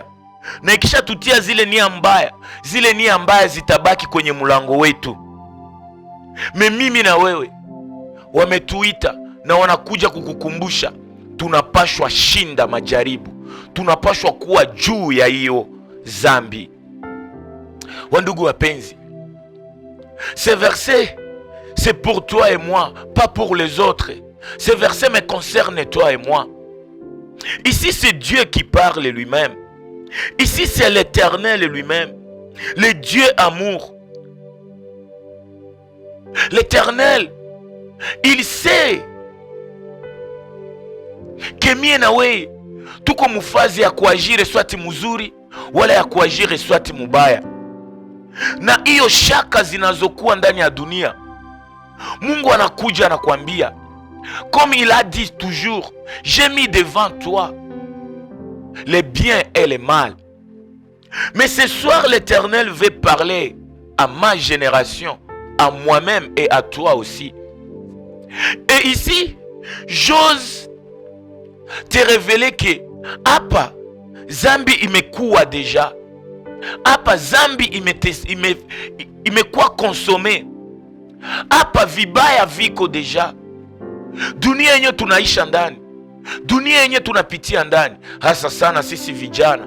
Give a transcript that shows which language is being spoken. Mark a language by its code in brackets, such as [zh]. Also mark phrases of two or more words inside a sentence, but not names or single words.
[sw] Na ikisha tutia zile nia mbaya zitabaki kwenye mulango wetu. Mimi na wewe wametuita na wanakuja kukukumbusha, tunapashwa shinda majaribu. Tunapashwa kuwa juu ya hiyo zambi. Wandugu wapenzi, [fr] ce verset c'est pour toi et moi, pas pour les autres. Ce verset me concerne toi et moi. Ici, c'est Dieu qui parle lui-même. Ici, c'est l'Éternel lui-même. Le Dieu amour. L'Éternel, il sait que [sw] mie na wewe tuko mufazi ya kuajiri swati mzuri wala ya kuajiri swati mubaya. Na hiyo shaka zinazokuwa ndani ya dunia, Mungu anakuja anakuambia, [fr] comme il a dit toujours, j'ai mis devant toi les biens et les mal. Mais ce soir, l'Éternel veut parler à ma génération, à moi-même et à toi aussi. Et ici, j'ose te révéler que [sw] hapa zambi imekuwa deja, hapa zambi imekuwa consommé, hapa vibaya viko deja. Dunia yenye tunaisha ndani, dunia yenye tunapitia ndani, hasa sana sisi vijana.